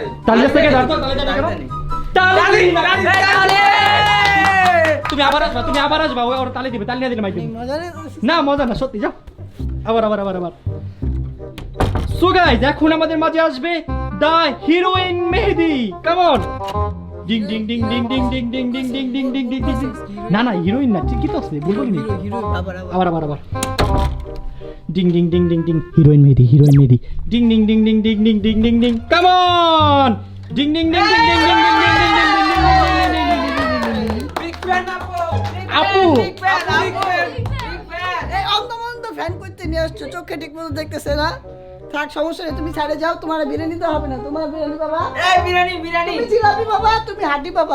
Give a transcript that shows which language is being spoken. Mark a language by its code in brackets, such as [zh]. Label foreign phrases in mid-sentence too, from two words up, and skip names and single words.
[bn] তালি থেকে দাও, তালি তুমি আবার আসবা, ওর তালি দিবে, তালি না দিলে মাইকে মজা নেই? না, মজা না, সত্যি। যাও আবার। [en] so guys [bn] এখন আমাদের মাঝে আসবে [en] the heroine [bn] মেহেদি, [en] come on. ডিং ডিং ডিং ডিং ডিং ডিং ডিং ডিং ডিং ডিং ডিং ডিং ডিং। [bn] না হিরোইন না, ঠিক কি তো আছে, বলবি হিরো আবার ডিং ডিং ডিং ডিং ডিং। হিরোইন মেহেদি ডিং ডিং ডিং ডিং ডিং ডিং ডিং ডিং ডিং। [en] come on, ডিং ডিং ডিং ডিং ডিং ডিং ডিং ডিং ডিং আপু। [bn] এই অন্ধ ফ্যান করতে নিয়ে আসছো, চোখে ঠিক মতো দেখতেছে না। থাক, সমস্যা নেই, তুমি সাইডে যাও, তোমার বিরিয়ানি তো হবে না। তোমার বিরিয়ানি বাবা, তুমি জিলাপি বাবা, তুমি হাড্ডি বাবা।